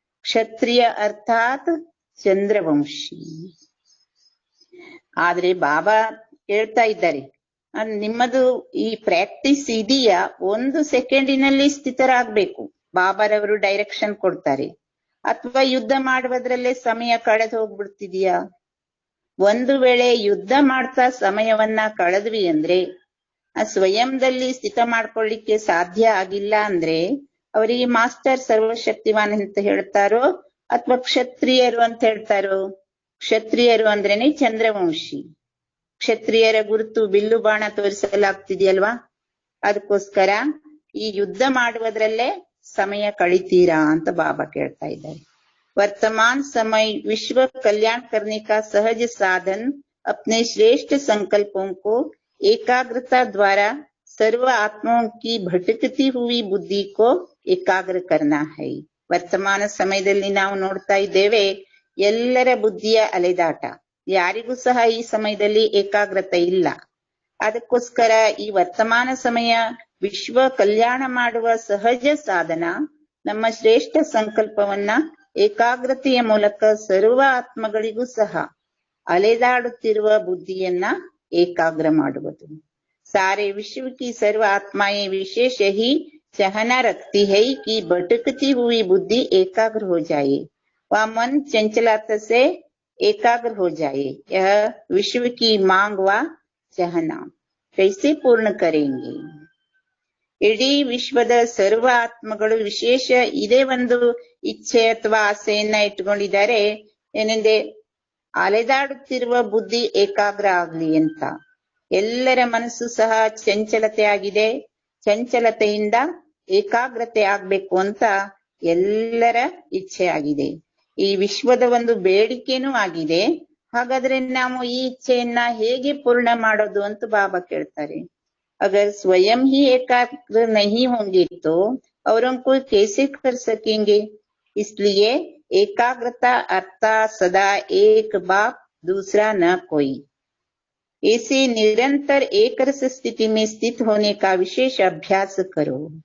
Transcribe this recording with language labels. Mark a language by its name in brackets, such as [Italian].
[Hindi] क्षत्रिय अर्थात ಚಂದ್ರವಂಶಿ. [Kannada] ಆದ್ರೆ ಬಾಬಾ ಹೇಳ್ತಾ ಇದ್ದಾರೆ, ನಿಮ್ಮದು ಈ ಪ್ರಾಕ್ಟೀಸ್ ಇದೆಯಾ, 1 ಸೆಕೆಂಡಿನಲ್ಲಿ ಸ್ಥಿತರಾಗ್ಬೇಕು. ಬಾಬಾರವರು ಡೈರೆಕ್ಷನ್ ಕೊಡ್ತಾರೆ. ಅಥವಾ ಯುದ್ಧ ಮಾಡುವುದ್ರಲ್ಲೇ ಸಮಯ ಕಳೆದು ಹೋಗ್ಬಿಡ್ತಿದ್ಯಾ? ಒಂದು ವೇಳೆ ಯುದ್ಧ ಮಾಡ್ತಾ ಸಮಯವನ್ನ ಕಳೆದ್ವಿ ಅಂದ್ರೆ, ಆ ಸ್ವಯಂದಲ್ಲಿ ಸ್ಥಿತ ಮಾಡ್ಕೊಳ್ಳಿಕ್ಕೆ ಸಾಧ್ಯ ಆಗಿಲ್ಲ ಅಂದ್ರೆ ಅವರಿಗೆ ಮಾಸ್ಟರ್ ಸರ್ವಶಕ್ತಿವಾನ್ ಅಂತ ಹೇಳ್ತಾರೋ ಅಥವಾ ಕ್ಷತ್ರಿಯರು ಅಂತ ಹೇಳ್ತಾರೋ? ಕ್ಷತ್ರಿಯರು ಅಂದ್ರೇನೆ ಚಂದ್ರವಂಶಿ. ಕ್ಷತ್ರಿಯರ ಗುರುತು ಬಿಲ್ಲು ಬಾಣ ತೋರಿಸಲಾಗ್ತಿದೆಯಲ್ವಾ? ಅದಕ್ಕೋಸ್ಕರ ಈ ಯುದ್ಧ ಮಾಡುವುದ್ರಲ್ಲೇ ಸಮಯ ಕಳಿತೀರಾ ಅಂತ ಬಾಬಾ ಕೇಳ್ತಾ ಇದ್ದಾರೆ. [Hindi] वर्तमान समय विश्व कल्याण करने का सहज साधन अपने श्रेष्ठ संकल्पों को एकाग्रता द्वारा सर्व आत्माओं की भटकती हुई बुद्धि को एकाग्र करना है. [Kannada] ವರ್ತಮಾನ ಸಮಯದಲ್ಲಿ ನಾವು ನೋಡ್ತಾ ಇದ್ದೇವೆ, ಎಲ್ಲರ ಬುದ್ಧಿಯ ಅಲೆದಾಟ. ಯಾರಿಗೂ ಸಹ ಈ ಸಮಯದಲ್ಲಿ ಏಕಾಗ್ರತೆ ಇಲ್ಲ. ಅದಕ್ಕೋಸ್ಕರ ಈ ವರ್ತಮಾನ ಸಮಯ ವಿಶ್ವ ಕಲ್ಯಾಣ ಮಾಡುವ ಸಹಜ ಸಾಧನ ನಮ್ಮ ಶ್ರೇಷ್ಠ ಸಂಕಲ್ಪವನ್ನ ಏಕಾಗ್ರತೆಯ ಮೂಲಕ ಸರ್ವ ಆತ್ಮಗಳಿಗೂ ಸಹ ಅಲೆದಾಡುತ್ತಿರುವ ಬುದ್ಧಿಯನ್ನ ಏಕಾಗ್ರ ಮಾಡುವುದು. [Hindi] ಸಾರೆ ವಿಶ್ವ की सर्व आत्माएं विशेष ही चाहना रखती है कि भटकती हुई बुद्धि एकाग्र हो जाए व मन चंचलता से एकाग्र हो जाए. यह विश्व की मांग व चाहना कैसे पूर्ण करेंगे? [Kannada] ಇಡೀ ವಿಶ್ವದ ಸರ್ವ ಆತ್ಮಗಳು ವಿಶೇಷ ಇದೇ ಒಂದು ಇಚ್ಛೆ ಅಥವಾ ಆಸೆಯನ್ನ ಇಟ್ಕೊಂಡಿದ್ದಾರೆ, ಏನೆಂದ್ರೆ ಅಲೆದಾಡುತ್ತಿರುವ ಬುದ್ಧಿ ಏಕಾಗ್ರ ಆಗ್ಲಿ ಅಂತ. ಎಲ್ಲರ ಮನಸ್ಸು ಸಹ ಚಂಚಲತೆ ಆಗಿದೆ. ಚಂಚಲತೆಯಿಂದ ಏಕಾಗ್ರತೆ ಆಗ್ಬೇಕು ಅಂತ ಎಲ್ಲರ ಇಚ್ಛೆ ಆಗಿದೆ. ಈ ವಿಶ್ವದ ಒಂದು ಬೇಡಿಕೆನೂ ಆಗಿದೆ. ಹಾಗಾದ್ರೆ ನಾವು ಈ ಇಚ್ಛೆಯನ್ನ ಹೇಗೆ ಪೂರ್ಣ ಮಾಡೋದು ಅಂತ ಬಾಬಾ ಕೇಳ್ತಾರೆ. [Hindi] अगर स्वयं ही एकाग्र नहीं होंगे तो औरों को कैसे कर सकेंगे? इसलिए एकाग्रता अर्थात सदा एक बाप दूसरा न कोई, ऐसे निरंतर एक रस स्थिति में स्थित होने का विशेष अभ्यास करो.